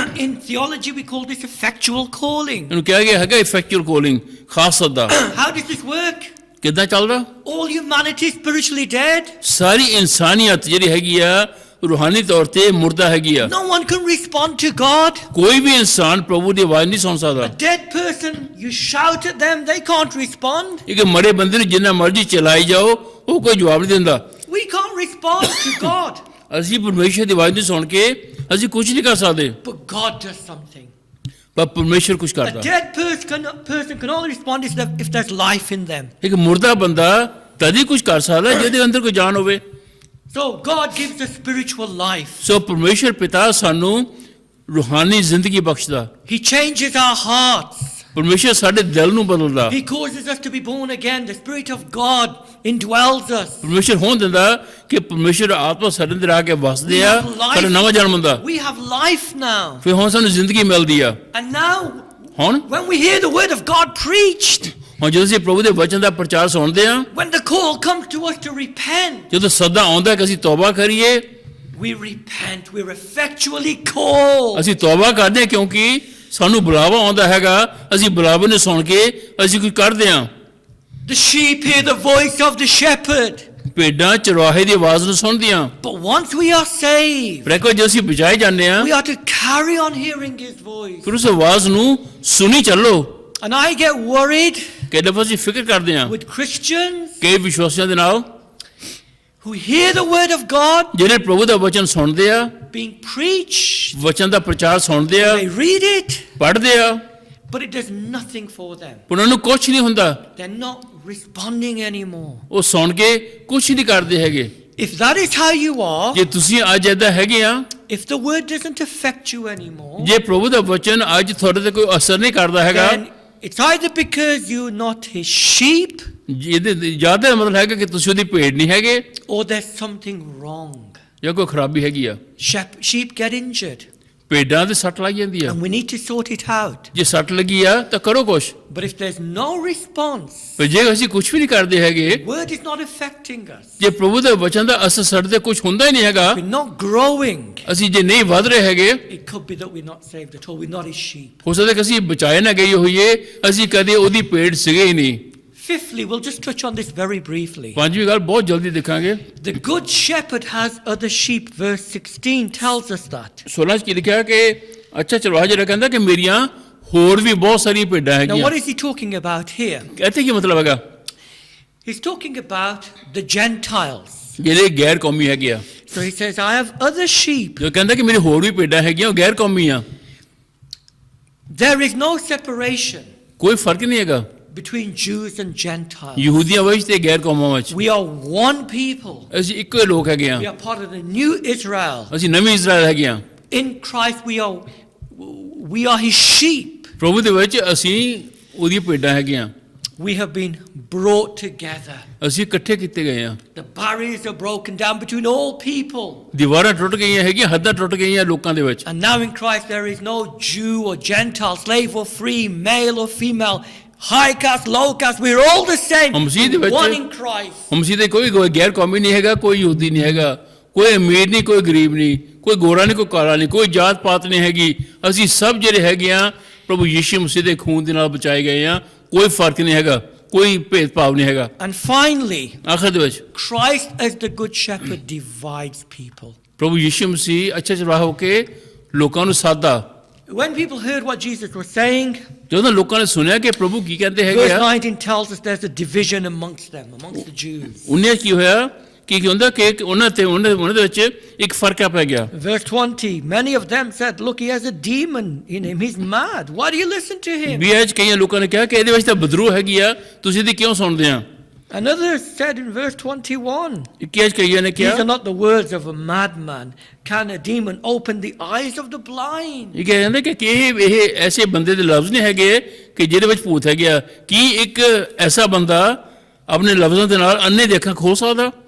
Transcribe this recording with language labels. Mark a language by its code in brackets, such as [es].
[en] In theology we call this effectual calling. [pa] ਇਹਨੂੰ ਕਿਹਾ ਗਿਆ ਹੈਗਾ ਇਫੈਕਚੁਅਲ ਕਾਲਿੰਗ, ਖਾਸ ਸੱਦਾ। [en] How does this work? [pa] ਕਿੱਦਾਂ ਚੱਲਦਾ? [en] All humanity is spiritually dead. [pa] ਸਾਰੀ ਇਨਸਾਨੀਅਤ ਜਿਹੜੀ ਹੈਗੀ ਆ ਰੂਹਾਨੀ ਤੌਰ ਤੇ ਮੁਰਦਾ ਹੈਗੀ ਆ। [en] No one can respond to God. [pa] ਕੋਈ ਵੀ ਇਨਸਾਨ ਪ੍ਰਭੂ ਦੀ ਆਵਾਜ਼ ਨਹੀਂ ਸੁਣ ਸਕਦਾ। [en] A dead person, you shout at them, they can't respond. [pa] ਇੱਕ ਮਰੇ ਬੰਦੇ ਨੂੰ ਜਿੰਨਾ ਮਰਜ਼ੀ ਚਲਾਈ ਜਾਓ ਉਹ ਕੋਈ ਜਵਾਬ ਨਹੀਂ ਦਿੰਦਾ। [en] We can't respond to God. [pa] ਅਸੀਂ ਪਰਮੇਸ਼ਰ ਦੀ ਆਵਾਜ਼ ਨੂੰ ਸੁਣ ਕੇ ਅਸੀਂ ਕੁਝ ਨਹੀਂ ਕਰ ਸਕਦੇ, [en] But God does something. [pa] ਪਰ ਪਰਮੇਸ਼ਰ ਕੁਝ [en] A [pa] ਕਰਦਾ। [en] dead person can only respond if there's life in them. [pa] ਇੱਕ ਮੁਰਦਾ ਬੰਦਾ ਤਦ ਹੀ ਕੁਝ ਕਰ ਸਕਦਾ ਜਿਹਦੇ ਅੰਦਰ ਕੋਈ ਜਾਨ ਹੋਵੇ। [en] So God gives us spiritual life. [pa] ਸੋ ਪਰਮੇਸ਼ਰ ਪਿਤਾ ਸਾਨੂੰ ਰੂਹਾਨੀ ਜ਼ਿੰਦਗੀ ਬਖਸ਼ਦਾ। [en] He changes our hearts. [pa] ਪਰਮੇਸ਼ਰ ਸਾਡੇ ਦਿਲ ਨੂੰ ਬਦਲਦਾ। [en] He causes us to be born again. The Spirit of God indwells us. [pa] ਪਰਮੇਸ਼ਰ ਹੋਣ ਦਿੰਦਾ ਕਿ ਪਰਮੇਸ਼ਰ ਆਤਮਾ ਸਾਡੇ ਅੰਦਰ ਆ ਕੇ ਵਸਦੇ ਆ, ਸਾਡਾ ਨਵਾਂ ਜਨਮ ਹੁੰਦਾ। [en] We have life now. [pa] ਫਿਰ ਹੁਣ ਸਾਨੂੰ ਜ਼ਿੰਦਗੀ ਮਿਲਦੀ ਆ। [en] And now, [pa] ਹੁਣ [en] when we hear the word of God preached, [pa] ਹੁਣ ਜਦੋਂ ਅਸੀਂ ਪ੍ਰਭੂ ਦੇ ਵਚਨ ਦਾ ਪ੍ਰਚਾਰ ਸੁਣਦੇ ਆ, [en] when the call comes to us to repent, [pa] ਜਦੋਂ ਸੱਦਾ ਆਉਂਦਾ ਕਿ ਅਸੀਂ ਤੌਬਾ ਕਰੀਏ, [en] we repent. We're effectually called. [pa] ਅਸੀਂ ਤੌਬਾ ਕਰਦੇ ਹਾਂ ਕਿਉਂਕਿ ਸਾਨੂੰ ਬੁਲਾਵਾ ਆਉਂਦਾ ਹੈਗਾ। ਅਸੀਂ ਬੁਲਾਵੇ ਨੂੰ ਸੁਣ ਕੇ ਅਸੀਂ ਕੁਝ ਕਰਦੇ ਹਾਂ। [en] The sheep hear the voice of the shepherd. [pa] ਭੇਡਾਂ ਚਰਵਾਹੇ ਦੀ ਆਵਾਜ਼ ਨੂੰ ਸੁਣਦੀਆਂ। [en] But once we are saved, [pa] ਪਰ ਜਦੋਂ ਅਸੀਂ ਬਚਾਏ ਜਾਂਦੇ ਹਾਂ [en] we are to carry on hearing his voice. [pa] ਫਿਰ ਉਸ ਆਵਾਜ਼ ਨੂੰ ਸੁਣੀ ਚੱਲੋ। [en] And I get worried [pa] ਕਈ ਦਫਾ ਅਸੀਂ ਫਿਕਰ ਕਰਦੇ ਹਾਂ [en] with Christians [pa] ਕਈ ਵਿਸ਼ਵਾਸੀਆਂ ਦੇ ਨਾਲ [en] who hear the word of God [pa] ਜਿਹੜੇ ਪ੍ਰਭੂ ਦਾ ਵਚਨ ਸੁਣਦੇ ਆ, [en] being preached. [pa] ਵਚਨ ਦਾ ਪ੍ਰਚਾਰ ਸੁਣਦੇ ਆ, [en] They read it, [pa] ਪੜ੍ਹਦੇ ਆ, [en] but it does nothing for them. [pa] ਉਹਨਾਂ ਨੂੰ ਕੁਝ ਨਹੀਂ ਹੁੰਦਾ। [en] They're not responding anymore. [pa] ਉਹ ਸੁਣ ਕੇ ਕੁਝ ਨਹੀਂ ਕਰਦੇ ਹੈਗੇ। [en] If that is how you are, [pa] ਜੇ ਤੁਸੀਂ ਅੱਜ ਏਦਾਂ ਹੈਗੇ ਆ, [en] if the word doesn't affect you anymore, [pa] ਜੇ ਪ੍ਰਭੂ ਦਾ ਵਚਨ ਅੱਜ ਤੁਹਾਡੇ ਤੇ ਕੋਈ ਅਸਰ ਨਹੀਂ ਕਰਦਾ ਹੈਗਾ, [en] then it's either because you're not his sheep [pa] ਇਹਦੇ ਜ਼ਿਆਦਾ ਮਤਲਬ ਹੈਗਾ ਕਿ ਤੁਸੀਂ ਉਹਦੀ ਭੇਡ ਨਹੀਂ ਹੈਗੇ [en] or there's something wrong. [pa] ਜਾਂ ਕੋਈ ਖਰਾਬੀ ਹੈਗੀ ਆ। [en] Sheep get injured. [pa] ਭੇਡਾਂ ਦੇ ਸੱਟ ਲੱਗ ਜਾਂਦੀ ਆ, [en] and we need to sort it out. [pa] ਜੇ ਸੱਟ ਲੱਗੀ ਆ ਤਾਂ ਕਰੋ ਕੁਛ, [en] But if there's no response, [pa] ਪਰ ਜੇ ਅਸੀਂ ਕੁਛ ਵੀ ਨਹੀਂ ਕਰਦੇ ਹੈਗੇ, [en] word is not affecting us, [pa] ਜੇ ਪ੍ਰਭੂ ਦੇ ਵਚਨ ਦਾ ਅਸਰ ਸਾਡੇ ਤੇ ਕੁਛ ਹੁੰਦਾ ਹੀ ਨਹੀਂ ਹੈਗਾ, [en] we're not growing, [pa] ਅਸੀਂ ਜੇ ਨਹੀਂ ਵੱਧ ਰਹੇ ਹੈਗੇ, [en] it could be that we're not saved at all, we're not his sheep. [pa] ਹੋ ਸਕਦਾ ਕਿ ਅਸੀਂ ਬਚਾਏ ਨਾ ਗਏ ਹੋਈਏ, ਅਸੀਂ ਕਦੇ ਉਹਦੀ ਭੇਡ ਸੀਗੇ ਹੀ ਨਹੀਂ। [en] Fifthly, we'll just touch on this very briefly. [pa] ਪੰਜਵੀਂ ਗੱਲ ਬਹੁਤ ਜਲਦੀ ਦੇਖਾਂਗੇ। [en] The good shepherd has other sheep. Verse 16 tells us that. [pa] 16 ਚ ਕੀ ਲਿਖਿਆ ਕਿ ਅੱਛਾ ਚਰਵਾਹਾ ਜਿਹੜਾ ਕਹਿੰਦਾ ਕਿ ਮੇਰੀਆਂ ਹੋਰ ਵੀ ਬਹੁਤ ਸਾਰੀਆਂ ਭੇਡਾਂ [en] Now, [pa] ਹੈਗੀਆਂ। [en] what is he talking about here? [pa] ਇੱਥੇ ਕੀ ਮਤਲਬ ਹੈਗਾ? [en] He's talking about the Gentiles. [pa] ਜਿਹੜੇ ਗੈਰ ਕੌਮੀ ਹੈਗੇ ਆ, [en] So he says, I have other sheep. [pa] ਜੋ ਕਹਿੰਦਾ ਕਿ ਮੇਰੇ ਹੋਰ ਵੀ ਭੇਡਾਂ ਹੈਗੀਆਂ, ਉਹ ਗੈਰ ਕੌਮੀ ਆ। [en] There is no separation [pa] ਕੋਈ ਫਰਕ ਨਹੀਂ ਹੈਗਾ [en] between Jews and Gentiles. [pa] ਯਹੂਦੀਆਂ ਵਿੱਚ ਤੇ ਗੈਰ ਕੌਮਾਂ ਵਿੱਚ। [en] We are one people. [pa] ਅਸੀਂ ਇੱਕੋ ਹੀ ਲੋਕ ਹੈਗੇ ਆ, [en] We are part of the new Israel. [pa] ਅਸੀਂ ਨਵੀਂ ਇਜ਼ਰਾਈਲ ਹੈਗੇ ਆ। [en] In Christ, we are his sheep. [pa] ਪ੍ਰਭੂ ਦੇ ਵਿੱਚ ਅਸੀਂ ਉਹਦੀਆਂ ਭੇਡਾਂ ਹੈਗੀਆਂ, [en] We have been brought together. [pa] ਅਸੀਂ ਇਕੱਠੇ ਕੀਤੇ ਗਏ ਆ। [en] The barriers are broken down between all people. [pa] ਦੀਵਾਰਾਂ ਟੁੱਟ ਗਈਆਂ ਹੈਗੀਆਂ, ਹੱਦਾਂ ਟੁੱਟ ਗਈਆਂ ਲੋਕਾਂ ਦੇ ਵਿੱਚ। [en] And now in Christ there is no Jew or Gentile, slave or free, male or female, high caste, low caste. We're all the same. [pa] ਮਸੀਹ ਦੇ ਵਿੱਚ [en] One in Christ. [pa] ਮਸੀਹ ਦੇ ਕੋਈ ਗੈਰ ਕੌਮੀ ਨਹੀਂ ਹੈਗਾ, ਕੋਈ ਯਹੂਦੀ ਨਹੀਂ ਹੈਗਾ, ਕੋਈ ਅਮੀਰ ਨਹੀਂ, ਕੋਈ ਗਰੀਬ ਨਹੀਂ, ਕੋਈ ਗੋਰਾ ਨਹੀਂ, ਕੋਈ ਕਾਲਾ ਨਹੀਂ, ਕੋਈ ਜਾਤ ਪਾਤ ਨਹੀਂ ਹੈਗੀ। ਅਸੀਂ ਸਭ ਜਿਹੜੇ ਹੈਗੇ ਆ ਪ੍ਰਭੂ ਯੀਸ਼ੂ ਮਸੀਹ ਦੇ ਖੂਨ ਦੇ ਨਾਲ ਬਚਾਏ ਗਏ ਆ। ਕੋਈ ਫਰਕ ਨਹੀਂ ਹੈਗਾ, ਕੋਈ ਭੇਦਭਾਵ ਨਹੀਂ ਹੈਗਾ। [en] And finally, [pa] ਆਖਰ ਦੇ ਵਿੱਚ [en] Christ as the good shepherd divides people. [pa] ਪ੍ਰਭੂ ਯੀਸ਼ੂ ਮਸੀਹ ਅੱਛਾ ਚਰਵਾਹਾ ਹੋ ਕੇ ਲੋਕਾਂ ਨੂੰ ਸਾਦਾ। [en] When people heard what Jesus was saying, [pa] ਜਦੋਂ ਲੋਕਾਂ ਨੇ ਸੁਣਿਆ ਕਿ ਪ੍ਰਭੂ ਕੀ ਕਹਿੰਦੇ ਹੈਗੇ [en] verse [pa] ਆ, [en] 19 tells us there's a division amongst them, amongst the Jews. [pa] ਉਹਨੇ ਕੀ ਹੋਇਆ ਕਿ ਹੁੰਦਾ ਕਿ ਉਹਨਾਂ ਦੇ ਵਿੱਚ ਇੱਕ ਫਰਕ ਪੈ ਗਿਆ। [en] Verse 20, many of them said, look, he has a demon in him, he's mad. Why do you listen to him? [pa] ਵੀ ਅੱਜ ਕਈਆਂ ਲੋਕਾਂ ਨੇ ਕਿਹਾ ਕਿ ਇਹਦੇ ਵਿੱਚ ਤਾਂ ਬਦਰੂ ਹੈਗੀ ਆ, ਤੁਸੀਂ ਇਹਦੀ ਕਿਉਂ ਸੁਣਦੇ ਆ? [en] And others said in verse 21, [pa] ਕਿ ਅੱਜ ਕਈਆਂ ਨੇ [en] these [pa] ਕਿਹਾ [en] are not the words of a madman. Can a demon open the eyes of the blind? [pa] ਇਹ ਕਹਿੰਦੇ ਕਿ ਇਹ ਐਸੇ ਬੰਦੇ ਦੇ ਲਫ਼ਜ਼ ਨਹੀਂ ਹੈਗੇ ਕਿ ਜਿਹਦੇ ਵਿੱਚ ਭੂਤ ਹੈ ਗਿਆ। ਕੀ ਇੱਕ ਐਸਾ ਬੰਦਾ ਆਪਣੇ ਲਫ਼ਜ਼ਾਂ ਦੇ ਨਾਲ ਅੰਨੇ ਦੀ ਅੱਖਾਂ ਖੋਲ ਸਕਦਾ?